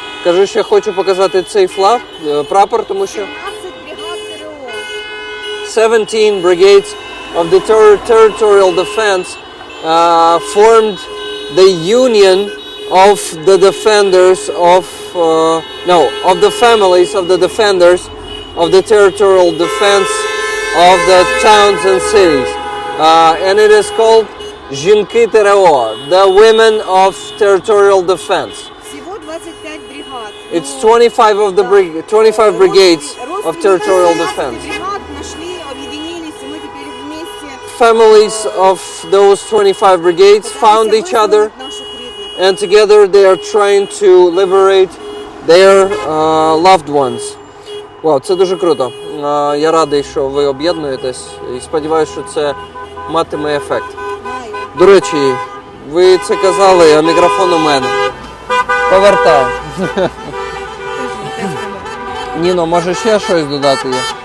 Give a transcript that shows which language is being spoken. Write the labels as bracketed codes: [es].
[uk] Кажу, що я хочу показати цей флаг, прапор, тому що [en] 17 brigades of the territorial defense formed the union of the defenders of of the families of the defenders of the territorial defense of the towns and cities, and it is called Жінки ТРО, the women of territorial defense. [ru] Всего 25 бригад. [en] It's 25 of the 25 brigades of territorial defense. [ru] Бригад нашли, объединились, и мы теперь вместе. [en] Families of those 25 brigades found each other, and together they are trying to liberate their loved ones. [uk] Вау, це дуже круто. Я радий, що ви об'єднуєтесь і сподіваюся, що це матиме ефект. До речі, ви це казали, а мікрофон у мене. Повертаю. Ніно, може ще щось додати є?